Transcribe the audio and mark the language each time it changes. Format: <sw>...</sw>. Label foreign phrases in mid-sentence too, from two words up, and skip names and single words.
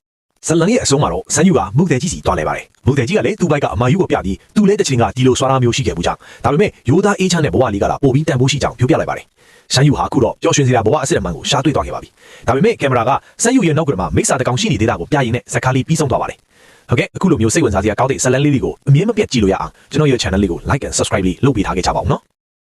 <my>ဇလန်ရဲ့အဆုံးမှာတော့ဆန်းယူကမုတ်တယ်ကြီးစီတွားလဲပါတယ်မုတ်တယ်ကြီးကလည်းသူ့ဘက်ကအမာယူကိုပြပြီးသူလည်းတစ်ချိန်ကဒီလိုစွာသားမျိုးရှိခဲ့ဘူးကြောင့်ဒါပေမဲ့ရိုးသားအေးချမ်းတဲ့ဘဝလေးကလာပို့ပြီးတန်ဖိုးရှိကြောင်းပြောပြလိုက်ပါတယ်ဆန်းယူဟာအခုတော့ပျော်ရွှင်စရာဘဝအစစ်အမှန်ကိုရှားတွေ့သွားခဲ့ပါပြီဒါပေမဲ့ကင်မရာကဆန်းယူရဲ့နောက်ကမှာမိစ္ဆာတကောင်ရှိနေသေးတာကိုပြရင်နဲ့ဇက်ကားလေးပြီးဆုံးသွားပါတယ်ဟုတ်ကဲ့အခုလိုမျိုးစိတ်ဝင်စားစရာကောင်းတဲ့ဇလန်လေးတွေကိုအမြင်မပြတ်ကြည့်လို့ရအောင်ကျွန်တော်ရဲ့ channel လေးကို</my> <en>like and subscribe</en> <my>လေးလုပ်ပေးထားခဲ့ကြပါဦးနော်</my>